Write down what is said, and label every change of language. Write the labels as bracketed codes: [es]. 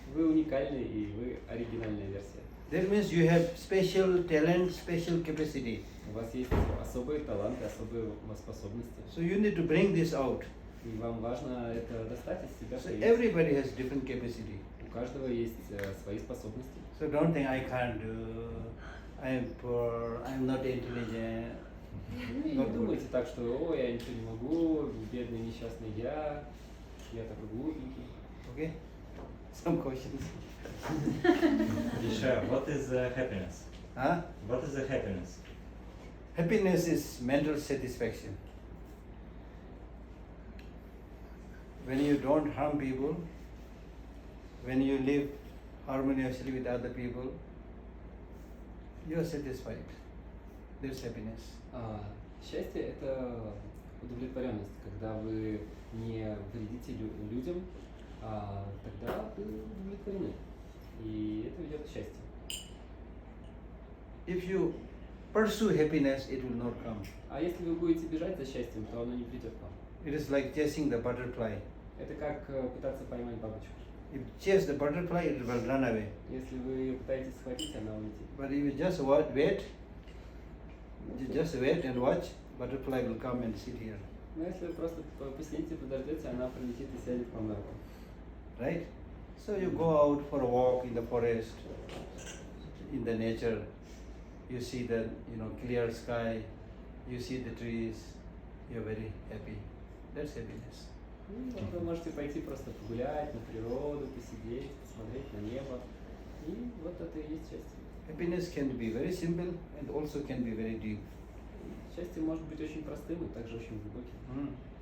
[ru] Вы уникальный и вы оригинальная версия. [en] That means you have special talent, special capacity. [ru] У вас есть особые таланты, особые способности. [en] So you need to bring this out. [ru] И вам важно это достать из себя. [en] So [ru] проявить. [en] everybody has different capacity. [ru] У каждого есть свои способности. [en] So don't think I can't do, I am poor, I am not intelligent. [ru] И не думайте так, что о, я ничего не могу, бедный несчастный я такой глупенький. [en] Okay? Some questions. Gеше, what is happiness? Huh? What is happiness? Happiness is mental satisfaction. When you don't harm people, when you live harmoniously with other people, You are satisfied. There's happiness. [ru] Счастье – это удовлетворенность, когда вы не вредите людям, тогда вы удовлетворены. И это ведет к счастью. [en] If you pursue happiness, it will not come. [ru] А если вы будете бежать за счастьем, то оно не придет к вам. [en] It is like chasing the butterfly. [ru] Это как пытаться поймать бабочку. [en] If you chase the butterfly, it will run away. [ru] Если вы ее пытаетесь схватить, она улетит. [en] But if you just wait, you just wait and watch, butterfly will come and sit here. [ru] Но если вы просто посидите, подождете, она прилетит и сядет вам на руку. [en] Right? So you go out for a walk in the forest, in the nature. You see the clear sky, you see the trees, you're very happy. That's happiness. [ru] Вы можете пойти просто погулять на природу, посидеть, посмотреть на небо. И вот это и есть счастье. [en] Happiness can be very simple and also can be very deep. [ru] Счастье может быть очень простым и также очень глубоким.